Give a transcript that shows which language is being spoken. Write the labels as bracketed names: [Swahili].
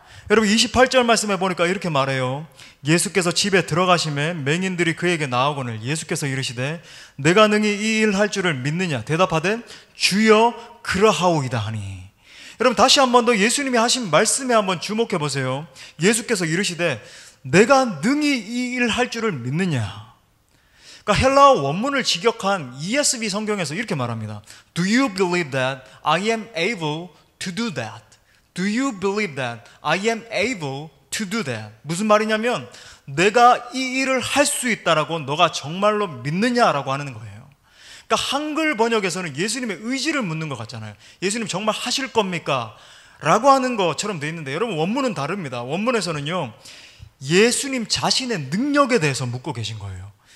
[Korean] 여러분 28절 말씀에 보니까 이렇게 말해요. 예수께서 집에 들어가심에 맹인들이 그에게 나오거늘 예수께서 이르시되 내가 능히 이 일 할 줄을 믿느냐 대답하되 주여 그러하오이다 하니. 여러분 다시 한 번 더 예수님이 하신 말씀에 한번 주목해 보세요. 예수께서 이르시되 내가 능히 이 일 할 줄을 믿느냐. 그러니까 헬라어 원문을 직역한 ESV 성경에서 이렇게 말합니다. [English] Do you believe that I am able to do that? Do you believe that I am able to do that? [Korean] 무슨 말이냐면 내가 이 일을 할 수 있다라고 너가 정말로 믿느냐라고 하는 거예요. 그러니까 한글 번역에서는 예수님의 의지를 묻는 것 같잖아요. 예수님 정말 하실 겁니까? 라고 하는 것처럼 되어 있는데 여러분 원문은 다릅니다. 원문에서는요 예수님 자신의 능력에 대해서 묻고 계신 거예요.